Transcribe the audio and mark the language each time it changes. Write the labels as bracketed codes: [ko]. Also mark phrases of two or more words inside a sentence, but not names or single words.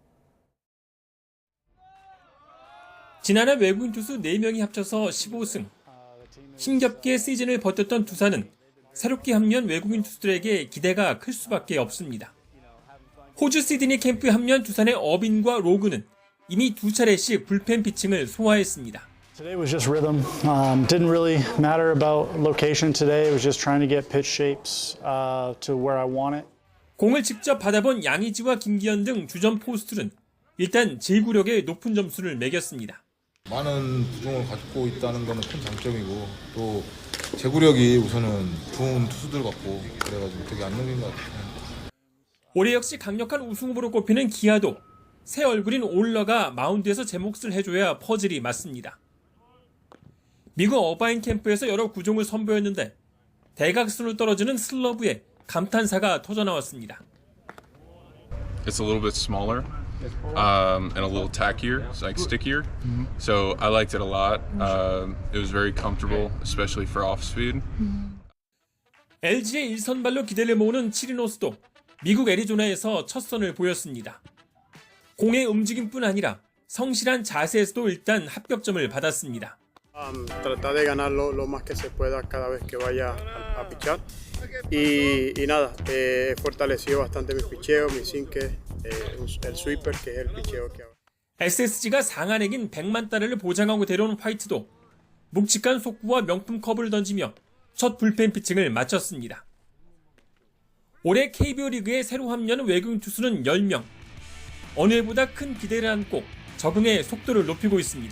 [ko] 지난해 외국인 투수 4명이 합쳐서 15승. 힘겹게 시즌을 버텼던 두산은 새롭게 합류한 외국인 투수들에게 기대가 클 수밖에 없습니다. 호주 시드니 캠프에 합류한 두산의 어빈과 로그는 이미 2차례씩 불펜 피칭을 소화했습니다. [en] Today was just rhythm. Didn't really matter about location today. It was just trying to get pitch shapes to where I want it. [ko] 공을 직접 받아본 양의지와 김기현 등 주전 포수들은 일단 제구력에 높은 점수를 매겼습니다. 많은 부종을 갖고 있다는 것은 큰 장점이고 또 제구력이 우선은 좋은 투수들 같고 그래가지고 되게 안정적인 것 같아요. 올해 역시 강력한 우승 후보로 꼽히는 기아도 새 얼굴인 올러가 마운드에서 제 몫을 해줘야 퍼즐이 맞습니다. 미국 어바인 캠프에서 여러 구종을 선보였는데 대각선으로 떨어지는 슬러브에 감탄사가 터져나왔습니다. [en] It's a little bit smaller and a little tackier, like stickier. So I liked it a lot. It was very comfortable, especially for off speed. [ko] LG의 일선발로 기대를 모으는 치리노스도 미국 애리조나에서 첫 선을 보였습니다. 공의 움직임뿐 아니라 성실한 자세에서도 일단 합격점을 받았습니다. [es] Tratar de ganar lo más que se pueda cada vez que vaya a pichar y nada, he fortalecido bastante mi picheo, mi sinker, el sweeper que es el picheo que hago. [ko] SSG가 상한액인 100만 달러를 보장하고 데려온 화이트도 묵직한 속구와 명품 컵을 던지며 첫 불펜 피칭을 마쳤습니다. 올해 KBO 리그에 새로 합류하는 외국인 투수는 10명. 어느 해보다 큰 기대를 안고 적응의 속도를 높이고 있습니다.